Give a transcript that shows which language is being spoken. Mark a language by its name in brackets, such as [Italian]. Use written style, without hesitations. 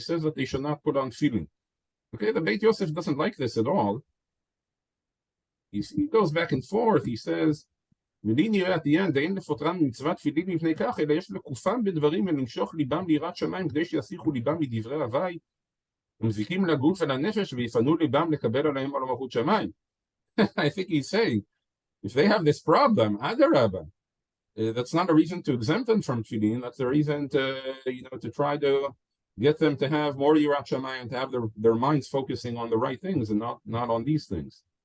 [English] He says that they should not put on tefillin. Okay, the Beit Yosef doesn't like this at all. He goes back and forth. He says, at the end, [Hebrew] אין לפוטרם מצוות תפילין מפני כך, אלא יש לקופם בדברים ולמשוך ליבם ליראת שמיים, כדי שיסיחו ליבם מדברי הווי, ומזיקים לגוף ולנפש, ויפנו ליבם לקבל עליהם על מלכות שמיים. [English] I think he's saying, if they have this problem, adarabah, that's not a reason to exempt them from tefillin. That's a reason to, to try to get them to have more yirat shamayim, to have their minds focusing on the right things and not on these things.